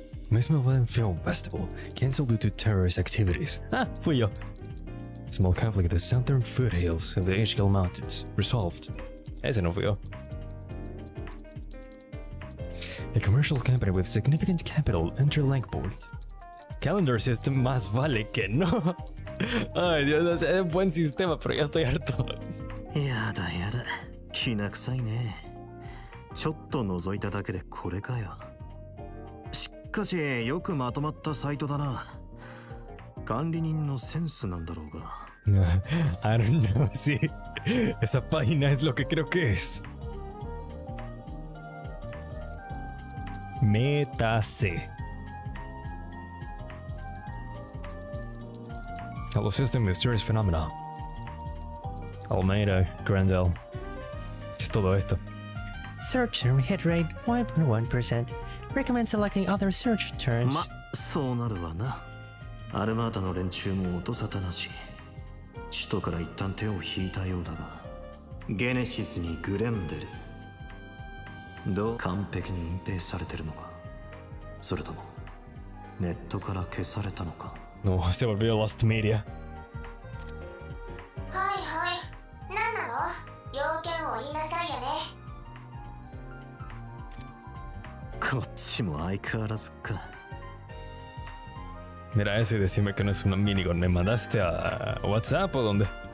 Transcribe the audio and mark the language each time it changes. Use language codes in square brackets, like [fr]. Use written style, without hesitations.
[en] Mismoland Film Festival canceled due to terrorist activities. [es] Fui yo. [en] Small conflict in the southern foothills of the Ashgill Mountains. Resolved. [es] Ese no fui yo. [en] A commercial company with significant capital enter Lankport. [es] Calendar system más vale que no. Ay, Dios, es un buen sistema, pero ya estoy harto. [ja] やだやだ、きな臭いね。ちょっと覗いただけでこれかよ。しかしよくまとまったサイトだな。管理人のセンスなんだろうが。 [en] I don't know, sí. [es] Esa página es lo que creo que es. Métase. [en] Hello system, mysterious phenomena. Almeida, Grandel. [es] ¿Qué es todo esto? [en] Search term hit rate 1.1%. Recommend selecting other search terms. [ja] ま、そうなるわな。アルマータの連中も音沙汰なし。首都から一旦手を引いたようだが、ゲネシスにグレンデル。どう完璧に隠蔽されてるのか、それともネットから消されたのか。 [es] No, se volvió Lost Media. [ja] はいはい。何なの？要件を言いなさいよね。こっちも相変わらずか。 [es] Mira eso y decime que no es una minigun. ¿Me mandaste a WhatsApp o dónde?